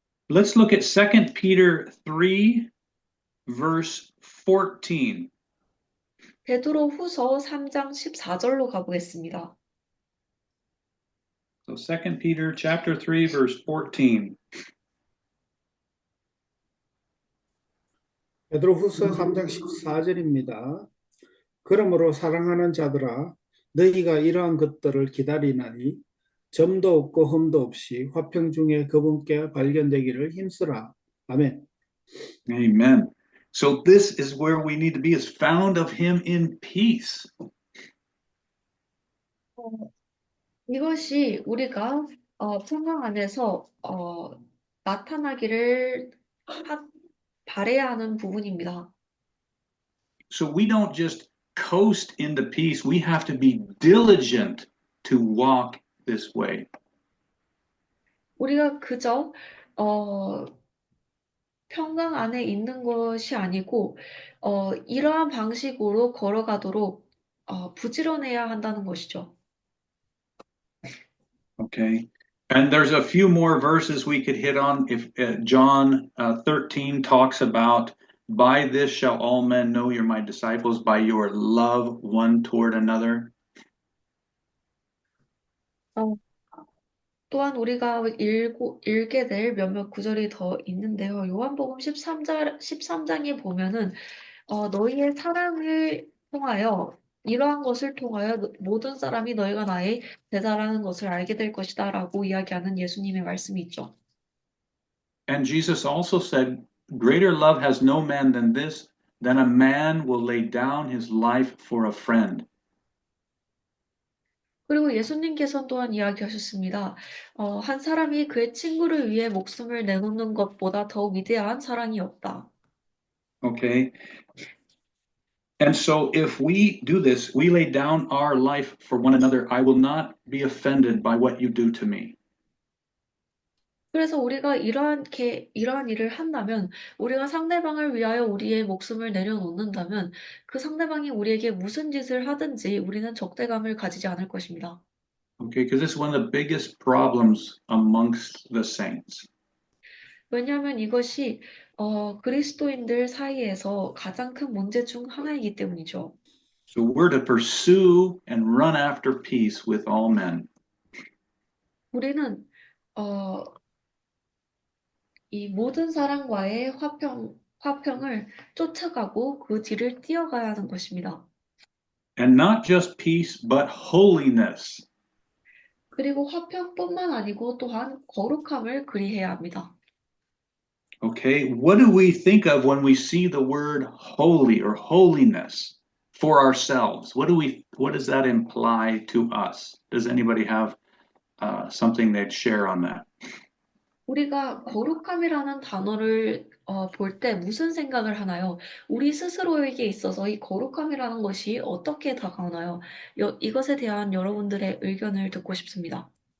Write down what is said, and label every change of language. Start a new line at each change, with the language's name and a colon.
English: Let's look at 2 Peter 3, verse 14.
Korean: 베드로 후서 3장 14절로 가보겠습니다.
English: So 2 Peter chapter 3, verse 14.
Korean: 베드로후서 3장 14절입니다. 그러므로 사랑하는 자들아 너희가 이러한 것들을 기다리나니 점도 없고 흠도 없이 화평 중에 그분께 발견되기를 힘쓰라. 아멘.
English: Amen. So this is where we need to be, is found of him in peace.
Korean: 이것이 우리가 평강 안에서 나타나기를 바라야 하는 부분입니다.
English: So we don't just coast into peace. We have to be diligent to walk this way.
Korean: 우리가 그저 평강 안에 있는 것이 아니고 이러한 방식으로 걸어가도록 부지런해야 한다는 것이죠.
English: Okay. And there's a few more verses we could hit on. If John 13 talks about, by this shall all men know you're my disciples, by your love one toward another.
Korean: 또한 우리가 읽게 될 몇몇 구절이 더 있는데요. 요한복음 13장에 보면은 너희의 사랑을 통하여 이러한 것을 통하여 모든 사람이 너희가 나의 제자라는 것을 알게 될 것이다 라고 이야기하는 예수님의 말씀이 있죠.
English: And Jesus also said, greater love has no man than this, than a man will lay down his life for a friend.
Korean: 그리고 예수님께서 또한 이야기하셨습니다. 한 사람이 그의 친구를 위해 목숨을 내놓는 것보다 더 위대한 사랑이 없다.
English: Okay. And so if we do this, we lay down our life for one another. I will not be offended by what you do to me.
Korean: 그래서 우리가 이러한 일을 한다면, 우리가 상대방을 위하여 우리의 목숨을 내려놓는다면, 그 상대방이 우리에게 무슨 짓을 하든지 우리는 적대감을 가지지 않을 것입니다.
English: Okay, because this is one of the biggest problems amongst the saints.
Korean: 왜냐하면 이것이 그리스도인들 사이에서 가장 큰 문제 중 하나이기 때문이죠.
English: So we're to pursue and run after peace with all men.
Korean: 우리는 이 모든 사람과의 화평을 쫓아가고 그 뒤를 뛰어가야 하는 것입니다.
English: And not just peace, but holiness.
Korean: 그리고 화평뿐만 아니고 또한 거룩함을 그리해야 합니다.
English: Okay, what do we think of when we see the word holy or holiness for ourselves? What does that imply to us? Does anybody have something they'd share on that?
Korean: 우리가 거룩함이라는 단어를 볼 때 무슨 생각을 하나요? 우리 스스로에게 있어서 이 거룩함이라는 것이 어떻게 다가오나요? 이것에 대한 여러분들의 의견을 듣고 싶습니다.